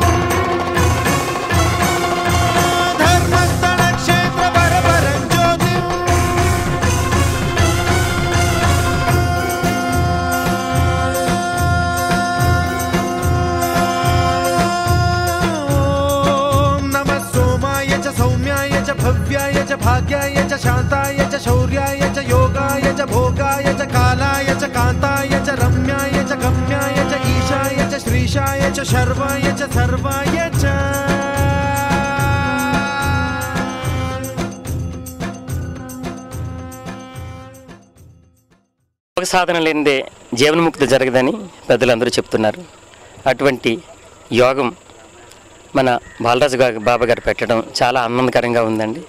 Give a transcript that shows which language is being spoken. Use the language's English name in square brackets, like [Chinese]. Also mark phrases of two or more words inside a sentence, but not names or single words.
[Sanskrit] धर्मस्थलक्षेत्रवरपरं ज्योतिम् नमः सोमाय च सौम्याय च भव्याय च भाग्याय च शान्ताय च शौर्याय च योगाय च भोगाय च कालाय च कान्ताय च रम्याय च गम्याय च ईशाय च श्रीशाय च शर्वाय च सर्वाय च [Telugu] యోగ సాధన లేనిదే జీవన్ముక్తి జరగదని పెద్దలందరూ చెప్తున్నారు. అటువంటి యోగం మన బాలరాజు బాబా గారు పెట్టడం చాలా ఆనందకరంగా ఉందండి.